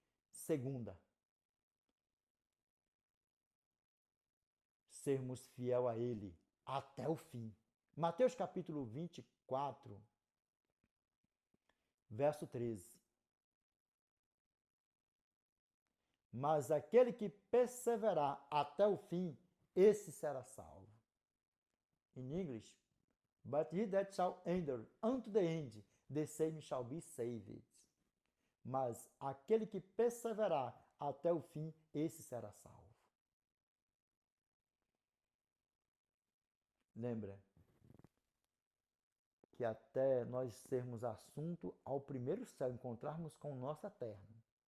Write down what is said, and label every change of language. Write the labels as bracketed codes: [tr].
[pt] Segunda, sermos fiel a Ele até o fim. Mateus capítulo 24, verso 13. Mas aquele que perseverar até o fim, esse será salvo. [en] In English, but he that shall endure unto the end, the same shall be saved. [pt] Mas aquele que perseverar até o fim, esse será salvo. Lembra que até nós sermos assunto ao primeiro céu, encontrarmos com o nosso eterno,